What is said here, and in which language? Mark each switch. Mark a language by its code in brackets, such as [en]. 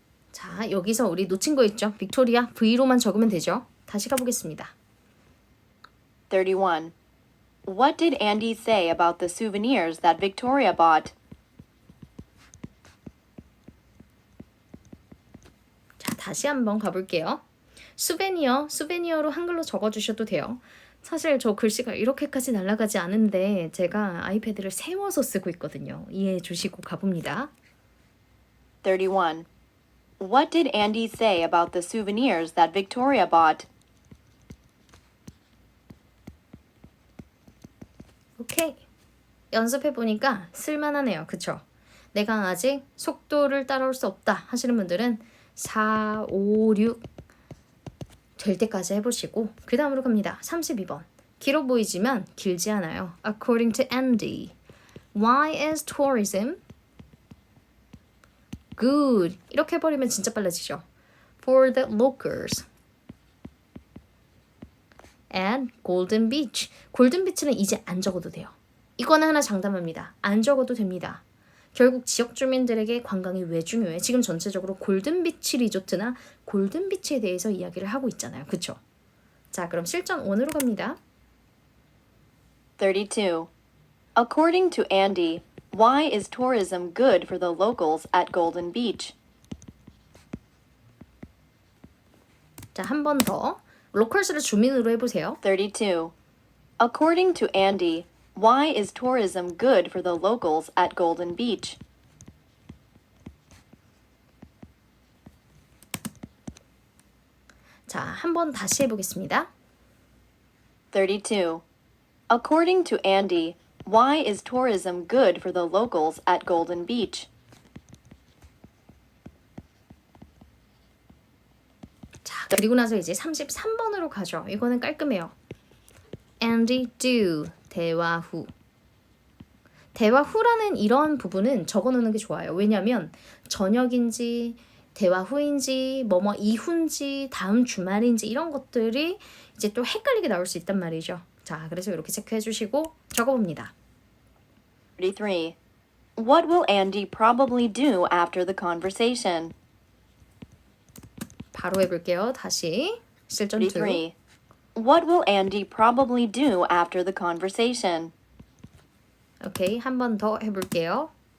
[ko] 자, 여기서 우리 놓친 거 있죠? 빅토리아 V로만 적으면 되죠. 다시 가보겠습니다. 31. [en] What did Andy say about the souvenirs that Victoria bought? [ko] 자, 다시 한번 가볼게요. 수베니어로 한글로 적어주셔도 돼요. 사실 저 글씨가 이렇게까지 날아가지 않은데 제가 아이패드를 세워서 쓰고 있거든요. 이해해 주시고 가봅니다. 31. [en] What did Andy say about the souvenirs that Victoria bought? [ko] 오케이. 연습해보니까 쓸만하네요. 그쵸? 내가 아직 속도를 따라올 수 없다 하시는 분들은 4, 5, 6 될 때까지 해보시고 그 다음으로 갑니다. 32번. 길어 보이지만 길지 않아요. [en] According to Andy, why is tourism good? [ko] 이렇게 해버리면 진짜 빨라지죠. [en] For the locals and Golden Beach. [ko] 골든 비치는 이제 안 적어도 돼요. 이거는 하나 장담합니다. 안 적어도 됩니다. 결국 지역 주민들에게 관광이 왜 중요해? 지금 전체적으로 골든비치 리조트나 골든비치에 대해서 이야기를 하고 있잖아요. 그쵸? 자, 그럼 실전 1으로 갑니다. 32. [en] According to Andy, why is tourism good for the locals at Golden Beach? [ko] 자, 한 번 더. 로컬스를 주민으로 해보세요. 32. [en] According to Andy, why is tourism good for the locals at Golden Beach? [ko] 자, 한 번 다시 해보겠습니다. 32. [en] According to Andy, why is tourism good for the locals at Golden Beach? [ko] 자, 그리고 나서 이제 33번으로 가죠. 이거는 깔끔해요. Andy do 대화 후. 대화 후라는 이런 부분은 적어놓는 게 좋아요. 왜냐하면 저녁인지 대화 후인지 뭐뭐 이후인지 다음 주말인지 이런 것들이 이제 또 헷갈리게 나올 수 있단 말이죠. 자, 그래서 이렇게 체크해 주시고 적어봅니다. 33. [en] What will Andy probably do after the conversation? [ko] 바로 해볼게요. 다시 실전 2. 33. [en] What will Andy probably do after the conversation? [ko] 오케이, 한 번 더 해볼게요.